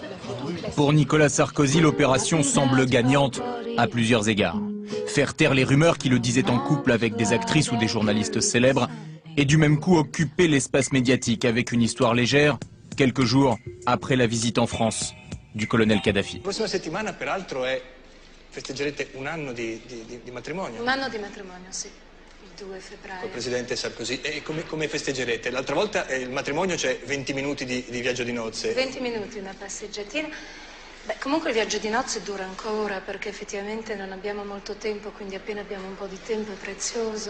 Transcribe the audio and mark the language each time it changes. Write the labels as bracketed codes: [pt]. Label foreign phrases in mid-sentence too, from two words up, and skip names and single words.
[fr] Pour Nicolas Sarkozy, l'opération semble gagnante à plusieurs égards. Faire taire les rumeurs qui le disaient en couple avec des actrices ou des journalistes célèbres et du même coup occuper l'espace médiatique avec une histoire légère, quelques jours après la visite en France du colonel Kadhafi. [it] La prossima settimana, peraltro, festeggerete un anno di matrimonio. Un anno di matrimonio, sì. Il 2 febbraio. Col presidente Sarkozy. E come festeggerete? L'altra volta il matrimonio c'è 20 minuti di viaggio di nozze. 20 minuti, una passeggiatina. Beh, comunque il viaggio di nozze dura ancora perché effettivamente non abbiamo molto tempo, quindi appena abbiamo un po' di tempo è prezioso.